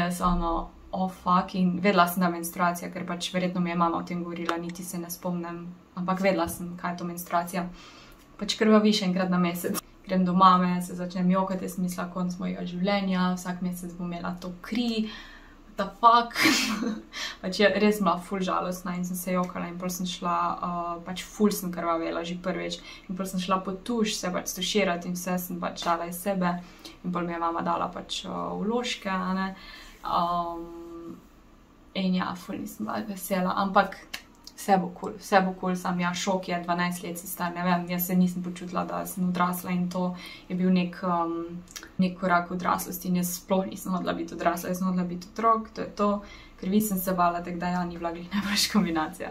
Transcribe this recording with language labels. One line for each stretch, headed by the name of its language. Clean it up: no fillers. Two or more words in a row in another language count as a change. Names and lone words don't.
Slovenian: In jaz,
English: oh fuck,
Slovenian: in vedela sem, da menstruacija, ker pač verjetno mi je mama o tem govorila, niti se ne spomnim, ampak vedela sem, kaj je to menstruacija. Pač krvaviš enkrat na mesec. Grem do mame, se začnem jokati, jaz sem mislila, konc mojega življenja, vsak mesec bom imela to kri,
English: what the fuck.
Slovenian: Pač je res bila ful žalostna in sem se jokala in pol sem šla, pač ful sem krvavela že prvič. In pol sem šla po tuš, se pač tuširati in vse sem pač dala iz sebe. In pol mi je mama dala pač vložke, ne. In ja, ful nisem bila vesela, ampak vse bo cool, sam ja, šok je, 12 let si star, ne vem, jaz se nisem počutila, da sem odrasla in to je bil nek korak odraslosti in jaz sploh nisem hodila biti odrasla, jaz sem hodila biti otrok, to je to, krvi sem se bala, tako da ja, ni bila glih najboljša kombinacija.